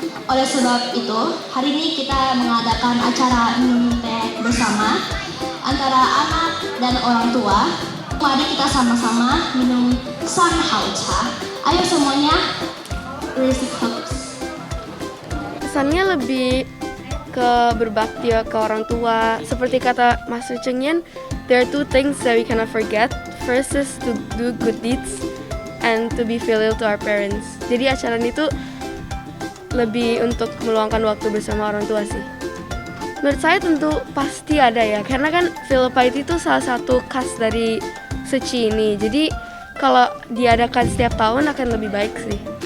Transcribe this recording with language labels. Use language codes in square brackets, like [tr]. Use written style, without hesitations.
[id] Oleh sebab itu, hari ini kita mengadakan acara minum teh bersama antara anak dan orang tua. Mari kita sama-sama minum Sanhaucha. Ayo semuanya, Risik Hubs. Kesannya lebih ke berbakti ke orang tua. Seperti kata [en] Master Cheng Yen, there are two things that we cannot forget. First is to do good deeds and to be filial to our parents. [id] Jadi acara ini tuh lebih untuk meluangkan waktu bersama orang tua sih. Menurut saya tentu pasti ada ya, karena kan filial piety itu salah satu khas dari Suci ini. Jadi kalau diadakan setiap tahun akan lebih baik sih.